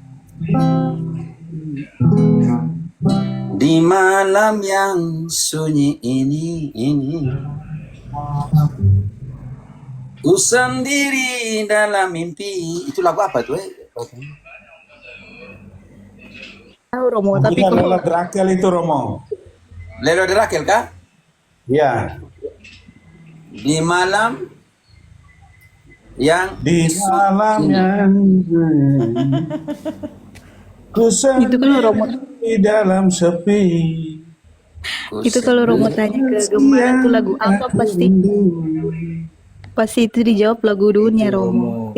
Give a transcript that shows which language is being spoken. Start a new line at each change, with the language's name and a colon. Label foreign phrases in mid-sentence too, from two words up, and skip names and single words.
Indonesian: Di malam yang sunyi ini ku sendiri dalam mimpi. Itu lagu apa tuh? Tahu Romo, tapi Bukan kalau Lola Drakel itu Romo. Lelo de Raquel kah? Ya, Di malam yang di malam yang ku itu kalau Romo, sendiri di dalam sepi. ku itu kalau Romo tanya ke gembala tuh lagu apa pasti itu dijawab lagu dunia Romo.